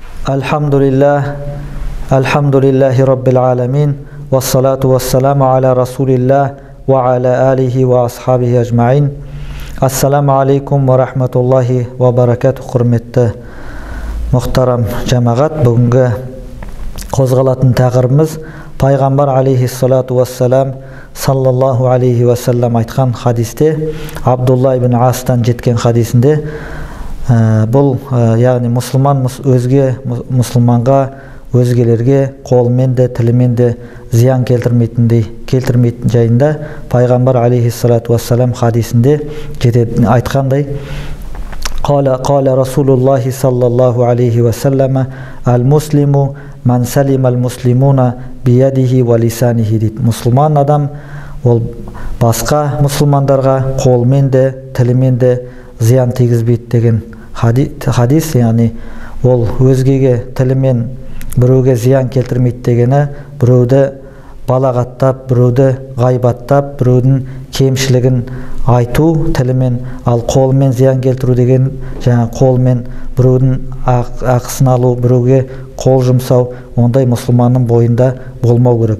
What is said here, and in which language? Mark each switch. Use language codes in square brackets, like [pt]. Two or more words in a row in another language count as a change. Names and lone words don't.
[ar] الحمد لله، الحمد لله رب العالمين، والصلاة والسلام على رسول الله وعلى آله وأصحابه أجمعين. السلام عليكم ورحمة الله وبركاته. [kk] Hurmetli muhtaram cemaat, бүгінгі қозғалатын тақырыбымыз Пайғамбар [ar] عليه الصلاة والسلام صلى الله عليه وسلم [kk] айтқан хадисте, Абдулла ибн Астан жеткен хадисінде, бұл яғни мұсылман өзге мұсылманға, өзгелерге қолымен де тілімен де зиян келтірмейтін жайында Пайғамбар [ar] عليه الصلاة والسلام [kk] хадисінде айтқандай: [ar] قال رسول الله صلى الله عليه وسلم المسلم من سلم المسلمون بيده ولسانه дейді. [kk] Мұсылман адам ол басқа мұсылмандарға қолымен де тілімен де зиян тигізбейді деген хадис. Яғни ол өзгеге тілімен біреуге зиян келтірмейді дегені, біреуді балағаттап, біреуді ғайбаттап, біреудің кемшілігін айту тілімен, ал қолмен зиян келтіру деген жаңа қолмен біреудің ақысын алу, біреуге қол жұмсау, ондай мұсылманның бойында болмау керек.